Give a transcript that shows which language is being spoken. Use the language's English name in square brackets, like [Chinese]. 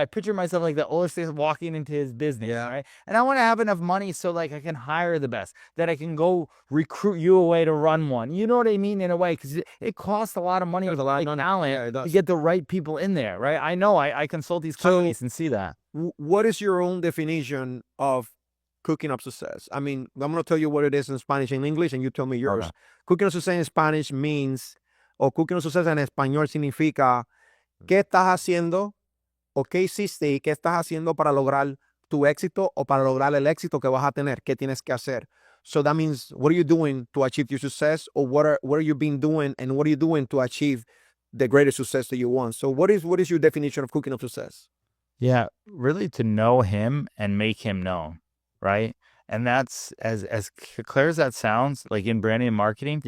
[English] I picture myself like the older guy walking into his business, right? And I want to have enough money so like I can hire the best, that I can go recruit you away to run one. You know what I mean? In a way, because it costs a lot of money with a lot of talent to get the right people in there, right? I know I consult these companies and see that. What is your own definition of Cooking Up Success? I mean, I'm going to tell you what it is in Spanish and English, and you tell me yours. Okay. Cooking Up Success in Spanish means, [Spanish] o Cooking Up Success en español significa, ¿qué estás haciendo o qué hiciste y qué estás haciendo para lograr tu éxito o para lograr el éxito que vas a tener? ¿Qué tienes que hacer? [English] So that means, what are you doing to achieve your success, or what are you been doing, and what are you doing to achieve the greater success that you want? So what is your definition of Cooking Up Success? Yeah, really to know him and make him known, right? And that's as clear as that sounds, like in branding and marketing.